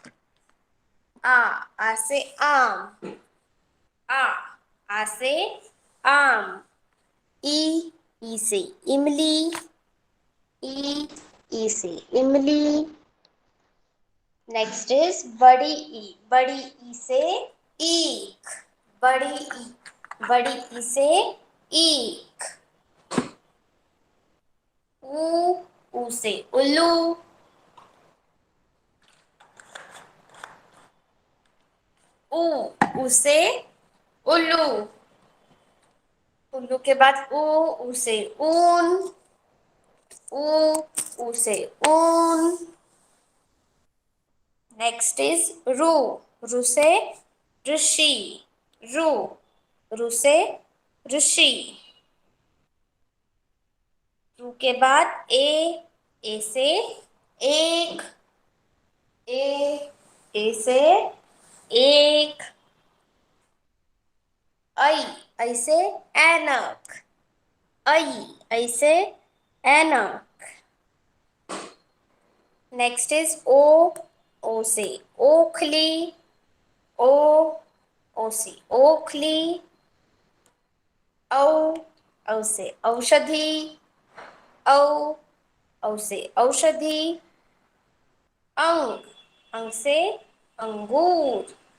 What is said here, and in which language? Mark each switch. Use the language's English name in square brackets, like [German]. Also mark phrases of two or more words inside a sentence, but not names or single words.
[Hindi] अ से आम. अ से आम. इ से इमली. इ से इमली. [English] Next is [Hindi] बड़ी ई. बड़ी ई से ईक. बड़ी ई से ईक. ऊ से उल्लू. ऊ से उल्लू. उल्लू के बाद ऊ से ऊन. ऊ से ऊन. [English] next is [Hindi] रू. रू से ऋषि. रू से ऋषि. रू के बाद ए से एक. ए से एक. ऐ से ऐनक. ऐ से ऐनक. [English] next is [Hindi] ओ से ओखली. ओ से ओखली. औ से औषधि. औ से औषधि. अंग से अंगूर.